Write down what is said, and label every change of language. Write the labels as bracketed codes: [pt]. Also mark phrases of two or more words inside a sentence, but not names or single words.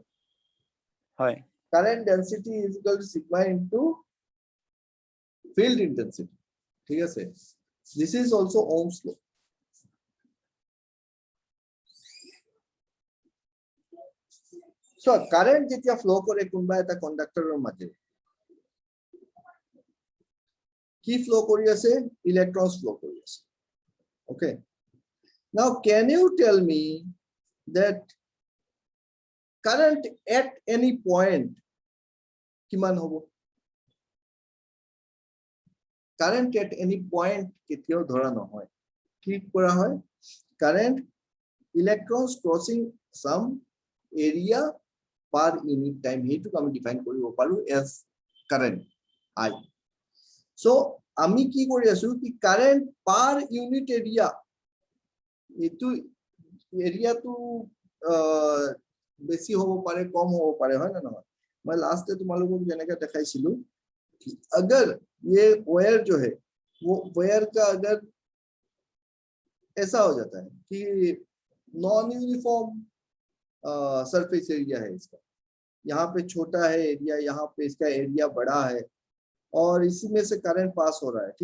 [as] হয় [en] current density is equal to sigma into field intensity. [hi] ठीक है [en] so this is also Ohm's law. so current [as] যেতিয়া ফ্লো কৰে কোনবা এটা কন্ডাক্টৰৰ মাজেৰে কি ফ্লো কৰি আছে? ইলেক্ট্ৰনছ ফ্লো কৰি আছে। [en] Okay, now can you tell me that current at any point [as] কিমান হ'ব? [en] current at any point [as] কেতিয়াও ধৰা নহয়। কি কৰা হয়? [en] current electrons crossing some area per unit time [as] হেইটো আমি ডিফাইন কৰিব পাৰো [en] as current I। [as] so আমি কি কৰি আছো কি [en] current per unit area [as] এইটো এৰিয়াটো বেছি হ'ব পাৰে কম হ'ব পাৰে হয় না নহয়? [hi] मैं लास्ट तुम्हारे [as] যেনেকা দেখুৱাইছিলোঁ [hi] कि अगर ये वायर जो है वो वायर का अगर ऐसा हो जाता है कि [en] non uniform surface area [hi] है इसका, यहाँ पे छोटा है एरिया, यहाँ पे इसका एरिया बड़ा है और इसी में से करंट पास हो रहा है।